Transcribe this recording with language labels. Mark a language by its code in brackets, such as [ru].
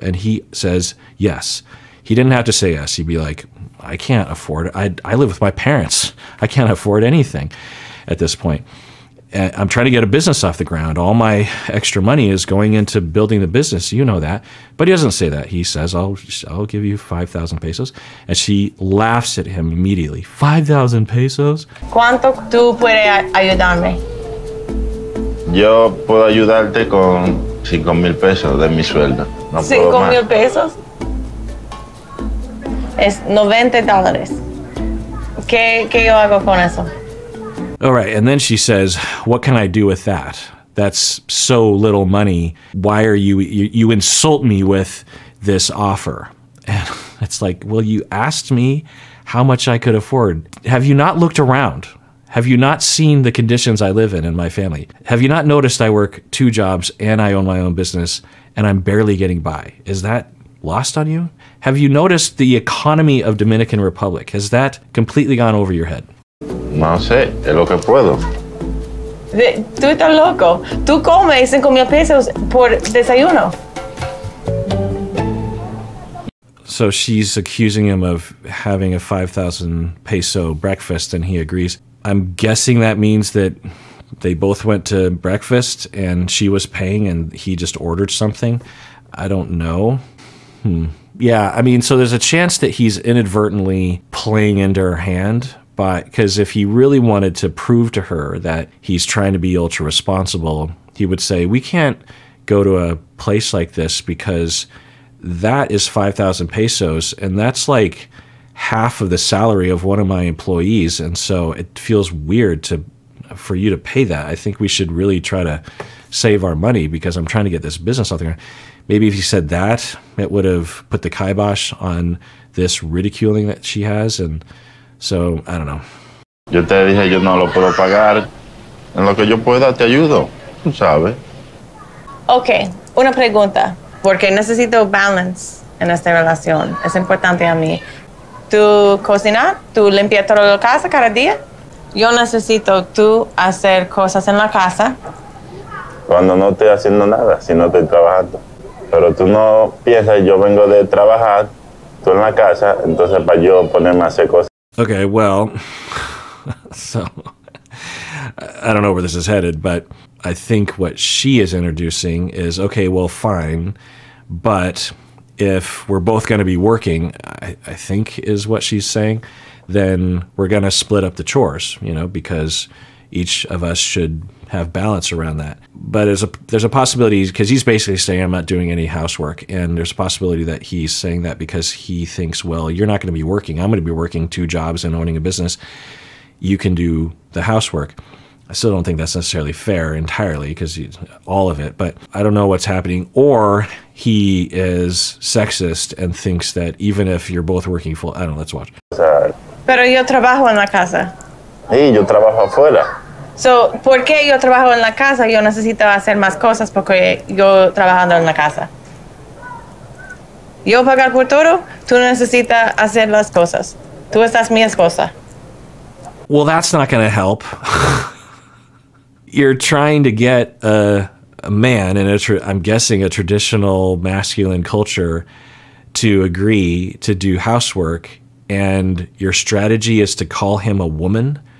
[en] And he says yes. He didn't have to say yes. He'd be like, I can't afford it. I live with my parents. I can't afford anything at this point. And I'm trying to get a business off the ground. All my extra money is going into building the business. You know that. But he doesn't say that. He says, I'll give you 5,000 pesos. And she laughs at him immediately. 5,000 pesos? [es] ¿Cuánto tú puedes ayudarme? Yo puedo ayudarte con 5,000 pesos de mi sueldo. No puedo más. 5,000 pesos? Es $90. ¿Qué yo hago con eso? [en] All right, and then she says, what can I do with that? That's so little money. Why are you insult me with this offer? And it's like, well, you asked me how much I could afford. Have you not looked around? Have you not seen the conditions I live in my family? Have you not noticed I work 2 jobs and I own my own business and I'm barely getting by? Is that lost on you? Have you noticed the economy of Dominican Republic? Has that completely gone over your head? [es] No sé, es lo que puedo. Tú estás loco. Tú comes 5,000 pesos por desayuno. [en] So she's accusing him of having a 5,000 peso breakfast, and he agrees. I'm guessing that means that they both went to breakfast and she was paying and he just ordered something. I don't know. Yeah, I mean, so there's a chance that he's inadvertently playing into her hand, because if he really wanted to prove to her that he's trying to be ultra responsible, he would say, we can't go to a place like this because that is 5,000 pesos, and that's like half of the salary of one of my employees, and so it feels weird for you to pay that. I think we should really try to save our money because I'm trying to get this business out there. Maybe if he said that, it would have put the kibosh on this ridiculing that she has, and so, I don't know. [es] Yo te dije, yo no lo puedo pagar. En lo que yo pueda te ayudo, tú sabes. Ok, una pregunta, porque necesito balance en esta relación. Es importante a mí. ¿Tú cocinas? ¿Tú limpias toda la casa cada día? Yo necesito tú hacer cosas en la casa. Cuando no estoy haciendo nada, si no estoy trabajando. Pero tú no piensas, yo vengo de trabajar, tú en la casa, entonces para yo ponerme a hacer cosas. [en] Okay, well, so I don't know where this is headed, but I think what she is introducing is, okay, well, fine, but if we're both going to be working, I think is what she's saying, then we're going to split up the chores, because each of us should have balance around that. But there's a possibility, because he's basically saying I'm not doing any housework, and there's a possibility that he's saying that because he thinks, well, you're not going to be working. I'm going to be working 2 jobs and owning a business. You can do the housework. I still don't think that's necessarily fair entirely, because all of it, but I don't know what's happening. Or he is sexist and thinks that even if you're both working full, I don't know, let's watch. [es] Pero yo trabajo en la casa. Sí, yo trabajo afuera. So, ¿por qué yo trabajo en la casa? Yo necesito hacer más cosas porque yo trabajando en la casa. Yo pagar por todo, tú necesitas hacer las cosas. Tú estás mi esposa. [en] Well, that's not going to help. You're trying to get a man in I'm guessing a traditional masculine culture to agree to do housework, and your strategy is to call him a woman.